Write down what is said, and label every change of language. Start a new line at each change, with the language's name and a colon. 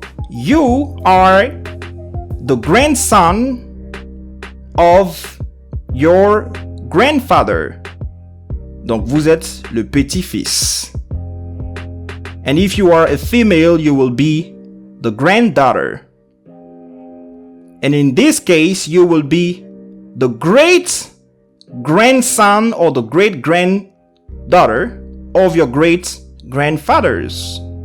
English: You are the grandson of your grandfather.
French: Donc vous êtes le petit-fils.
English: And if you are a female, you will be the granddaughter. And in this case, you will be the great-grandson or the great-granddaughter of your great-grandfathers.